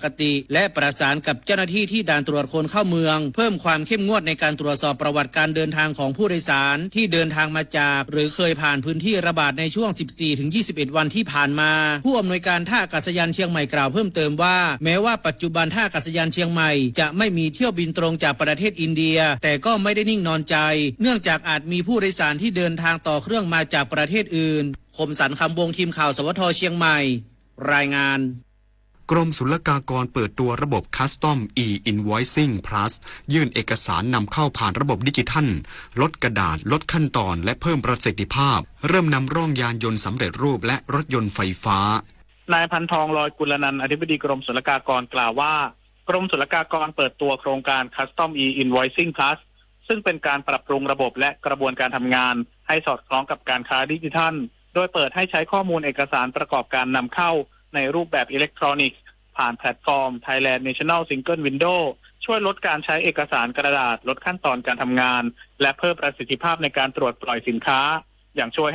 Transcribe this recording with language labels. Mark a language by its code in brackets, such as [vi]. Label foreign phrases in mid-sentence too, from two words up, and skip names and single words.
[th] ติและประสานกับเจ้าหน้าที่ที่ด่านตรวจคนเข้าเมืองเพิ่มความเข้มงวดในการตรวจสอบประวัติการเดินทางของผู้โดยสารที่เดินทางมาจากหรือเคยผ่านพื้นที่ระบาดในช่วง 14-21 วันที่ผ่านมาผู้อำนวยการท่าอากาศยานเชียงใหม่กล่าวเพิ่มเติมว่าแม้ว่าปัจจุบันท่าอากาศยานเชียงใหม่จะไม่มีเที่ยวบินตรงจากประเทศอินเดียแต่ก็ไม่ได้นิ่งนอนใจเนื่องจากอาจมีผู้โดยสารที่เดินทางต่อเครื่องมาจากประเทศอื่นคมสันต์คำวงทีมข่าวสวทเชียงใหม่รายงาน กรมศุลกากรเปิดตัวระบบ Custom e-Invoicing Plus ยื่นเอกสารนำเข้าผ่านระบบดิจิทัลลดกระดาษลดขั้นตอนและเพิ่มประสิทธิภาพเริ่มนำร่องยานยนต์สำเร็จรูปและรถยนต์ไฟฟ้าน ายพันทองลอยกุลนันท์อธิบดีกรมศุลกากรกล่าวว่ากรมศุลกากรเปิดตัวโครงการ Custom e-Invoicing Plus ซึ่งเป็นการปรับปรุงระบบและกระบวนการทำงานให้สอดคล้องกับการค้าดิจิทัลโดยเปิดให้ใช้ข้อมูลเอกสารประกอบการ นำเข้าในรูปแบบอิเล็กทรอนิกส์ผ่านแพลตฟอร์ม Thailand National Single Window ช่วยลดการใช้เอกสารกระดาษลดขั้นตอนการทำงานและเพิ่มประสิทธิภาพในการตรวจปล่อยสินค้าอย่างช่วย